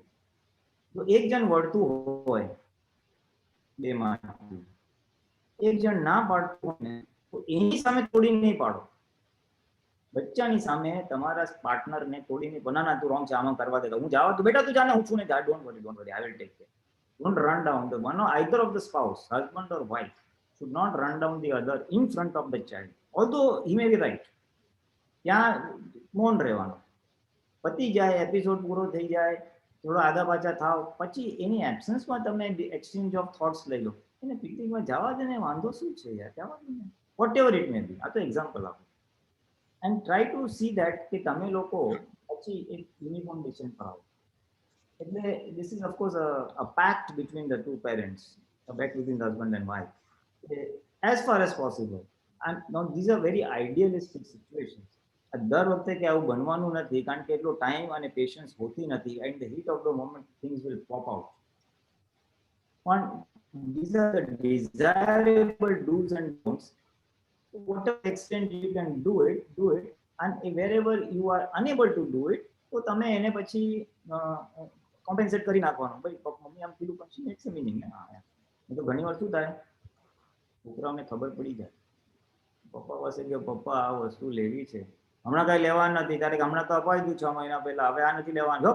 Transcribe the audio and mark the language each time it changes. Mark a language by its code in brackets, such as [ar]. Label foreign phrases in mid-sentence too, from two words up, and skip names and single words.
[gu] તો એક જણ વળતું હોય બે માંથી, એક જણ ના પાડતું હોય ને તો એની સામે તોડી નહીં પાડો. બચ્ચાની સામે તમારા પાર્ટનરને તોડીને ના તું રોંગ છે આમાં કરવા દે, હું જાવ તો બેટા તું જાને હું છું ને જા, [en] don't worry I will take care. Don't run down the one either of the spouse, husband or wife should not run down the other in front of the child, although he may be right. [gu] ત્યાં મૌન રહેવાનું, પતી જાય, એપિસોડ પૂરો થઈ જાય, થોડો આગા પાછા થાવ, પછી એની એબ્સન્સમાં તમે [en] exchange of thoughts [gu] લઈ લો, એને પિકનિકમાં જવા દે ને વાંધો શું છે યાર, જવા દે ને, [en] whatever it may be. [gu] આ તો એક્ઝામ્પલ આપું. [en] and try to see that [gu] કે તમે લોકો પછી એક યુનિફોર્મ ડિસિઝન પર આવો. [en] એટલે this is of course a pact between the two parents. back within the husband and wife, as far as possible. And now these are very idealistic situations. [gu] દર વખતે કે આવું બનવાનું નથી કારણ કે એટલો ટાઈમ અને પેશન્સ હોતી નથી. [en] At the heat of the moment things will pop out. પણ these are the desirable do's and don'ts. Whatever extent you can do it, and wherever you are unable to do it, [gu] તો તમે એને પછી કોમ્પેન્સેટ કરી નાખવાનું. ભાઈ મમ્મી આમ કીધું પછી [en] it's a meaning [gu] ને. એ તો ઘણી વાર શું થાય, છોકરાઓને ખબર પડી જાય, પપ્પા પાસે કે પપ્પા આ વસ્તુ લેવી છે, હમણાં કઈ લેવાનું નથી, ત્યારે હમણાં તો અપાઈ ગયું 6 મહિના પહેલા, હવે આ નથી લેવાનું.